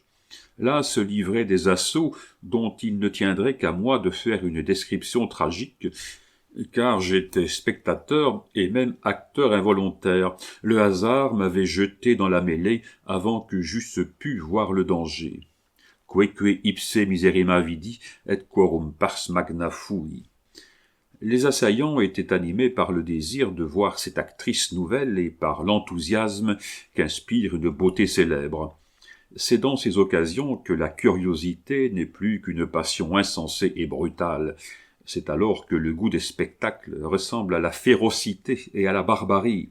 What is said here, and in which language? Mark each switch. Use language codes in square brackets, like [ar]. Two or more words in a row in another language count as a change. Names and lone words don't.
[fr] Là se livraient des assauts dont il ne tiendrait qu'à moi de faire une description tragique, car j'étais spectateur et même acteur involontaire. Le hasard m'avait jeté dans la mêlée avant que j'eusse pu voir le danger. [la] Quoique ipse miserrima vidi, et quorum pars magna fui. [fr] Les assaillants étaient animés par le désir de voir cette actrice nouvelle et par l'enthousiasme qu'inspire une beauté célèbre. C'est dans ces occasions que la curiosité n'est plus qu'une passion insensée et brutale. C'est alors que le goût des spectacles ressemble à la férocité et à la barbarie.